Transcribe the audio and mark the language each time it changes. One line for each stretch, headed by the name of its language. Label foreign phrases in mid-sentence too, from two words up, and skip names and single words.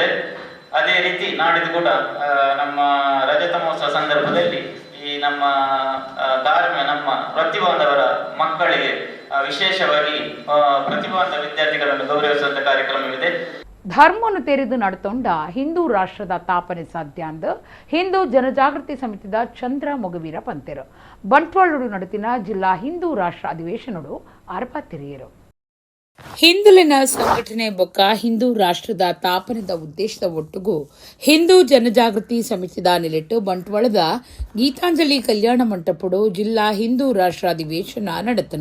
Kannada: ಅದೇ ರೀತಿ ನಾಡಿದ್ದು ಕೂಡ ನಮ್ಮ ರಜತ ಮಹೋತ್ಸವ ಸಂದರ್ಭದಲ್ಲಿ ಈ ನಮ್ಮ ಪ್ರತಿಭಾವಂತವರ ಮಕ್ಕಳಿಗೆ ವಿಶೇಷವಾಗಿ ಪ್ರತಿಭಾವಂತ ವಿದ್ಯಾರ್ಥಿಗಳನ್ನು ಗೌರವಿಸುವಂತ ಕಾರ್ಯಕ್ರಮವಿದೆ.
Tulu: ಧರ್ಮವನ್ನು ತೆರೆದು ನಡ್ತೊಂಡ ಹಿಂದೂ ರಾಷ್ಟ್ರದ ತಾಪನೆ ಸಾಧ್ಯ ಅಂದ ಹಿಂದೂ ಜನಜಾಗೃತಿ ಸಮಿತಿದ ಚಂದ್ರ ಮೊಗವೀರ ಪಂತೆರು ಬಂಟ್ವಾಳಡು ನಡತಿನ ಜಿಲ್ಲಾ ಹಿಂದೂ ರಾಷ್ಟ್ರ ಅಧಿವೇಶನಡು ಆರ್ಪಾತಿರಿಯರು. ಹಿಂದುಳಿನ ಸಂಘಟನೆ ಬೊಕ್ಕ ಹಿಂದೂ ರಾಷ್ಟ್ರದ ತಾಪನದ ಉದ್ದೇಶದ ಒಟ್ಟಿಗೂ ಹಿಂದೂ ಜನಜಾಗೃತಿ ಸಮಿತಿದ ನೆಲೆಟ್ಟು ಬಂಟ್ವಾಳದ ಗೀತಾಂಜಲಿ ಕಲ್ಯಾಣ ಮಂಟಪಡು ಜಿಲ್ಲಾ ಹಿಂದೂ ರಾಷ್ಟ್ರ ಅಧಿವೇಶನ ನಡೆತಂಡ.